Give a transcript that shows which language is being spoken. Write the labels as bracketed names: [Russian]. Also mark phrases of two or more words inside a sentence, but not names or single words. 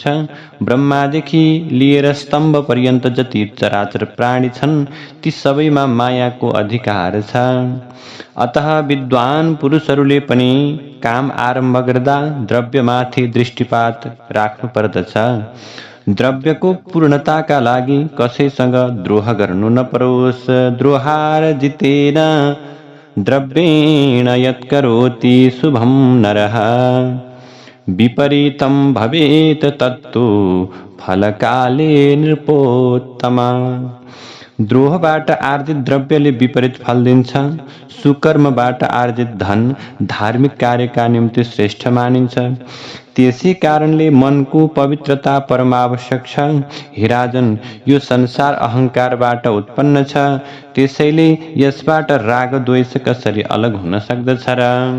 [Nepali] ब्रह्मादेखि लिएर स्तम्भ पर्यन्त जति चराचर प्राणी छन्, ती सबैमा मायाको अधिकार छ। अतः विद्वान पुरुषहरूले पनि काम आरम्भ गर्दा द्रव्यमाथि दृष्टिपात राख्नु पर्दछ। द्रव्यको पूर्णताका लागि कसैसँग द्रोह गर्नु नपरोस्। [Sanskrit] द्रोहार जितेन द्रव्येण यत्करोति शुभं नरः विपरीतं भवेत् तत्तु फलकाले नृपोत्तमा। [Nepali] द्रोहबाट आर्जित द्रव्यले विपरीत फल दिन्छ। सुकर्मबाट आर्जित धन धार्मिक कार्यका निम्ति श्रेष्ठ मानिन्छ। त्यसै कारणले मनको पवित्रता परम आवश्यक छ। हे राजन, यो संसार अहङ्कारबाट उत्पन्न छ, त्यसैले यसबाट राग द्वेष कसरी अलग हुन सक्दछ र?